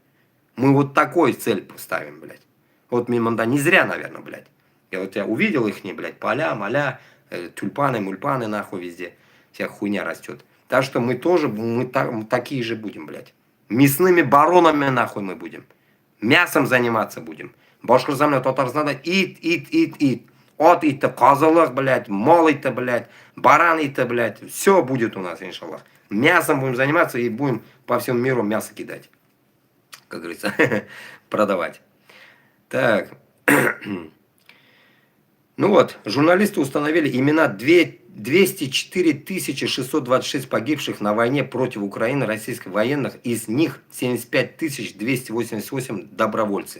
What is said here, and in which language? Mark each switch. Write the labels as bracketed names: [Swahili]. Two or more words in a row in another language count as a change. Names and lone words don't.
[Russian] Мы вот такой цель поставим, блядь. Вот Миманда не зря, наверное, блядь. Я увидел их, блядь, поля, моля, тюльпаны, мульпаны, нахуй, везде. Вся хуйня растет. Так что мы тоже, мы такие же будем, блядь. Мясными баронами, нахуй, мы будем. Мясом заниматься будем. [Tatar] Башкортостан, Татарстанда ит. От ита, козылык, блядь, мол ита, блядь, баран ита, блядь. [Russian] Все будет у нас, иншаллах. Мясом будем заниматься и будем по всему миру мясо кидать. Как говорится, продавать. Так. Ну вот, журналисты установили имена 204 626 погибших на войне против Украины российских военных, из них 75 288 добровольцы.